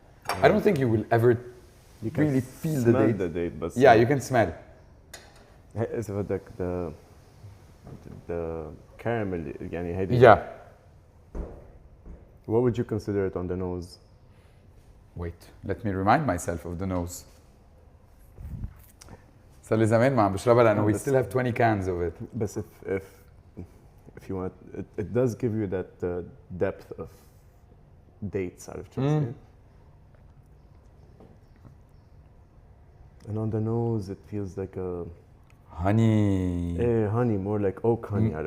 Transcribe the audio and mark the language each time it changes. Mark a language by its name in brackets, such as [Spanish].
[English] I don't think you will ever really feel the date. But yeah, you can smell. It's about the caramel. Yeah. What would you consider it on the nose? Wait, let me remind myself of the nose. [Arabic] صار لي زمان ما عم بشربها لأنه [English] we still have 20 cans of it. But if you want, it does give you that depth of dates out of Chelsea. And on the nose, it feels like a honey. Honey, more like oak honey.